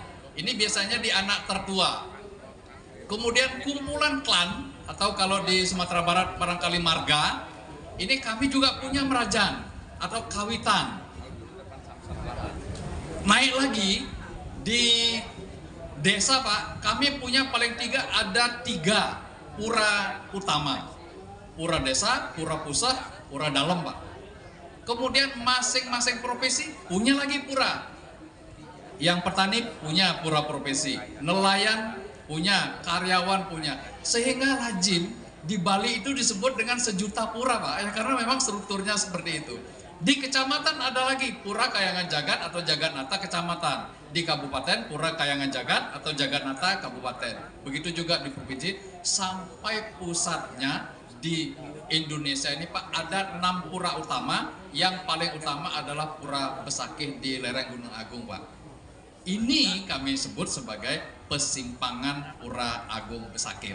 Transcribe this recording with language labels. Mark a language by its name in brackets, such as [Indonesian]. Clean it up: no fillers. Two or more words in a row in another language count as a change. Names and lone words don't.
[Indonesian] Ini biasanya di anak tertua. Kemudian kumpulan klan atau kalau di Sumatera Barat barangkali marga, ini kami juga punya merajan atau kawitan. Naik lagi di desa Pak, kami punya paling ada tiga pura utama. Pura desa, pura pusat, pura dalam Pak. Kemudian masing-masing profesi punya lagi pura. Yang petani punya pura profesi, nelayan punya, karyawan punya. Sehingga lazim di Bali itu disebut dengan sejuta pura Pak, ya, karena memang strukturnya seperti itu. Di kecamatan ada lagi Pura Kayangan Jagat atau Jagatnata kecamatan. Di kabupaten Pura Kayangan Jagat atau Jagatnata kabupaten. Begitu juga di provinsi sampai pusatnya di Indonesia ini Pak ada 6 pura utama. Yang paling utama adalah Pura Besakih di lereng Gunung Agung Pak. Ini kami sebut sebagai Persimpangan Pura Agung Besakih.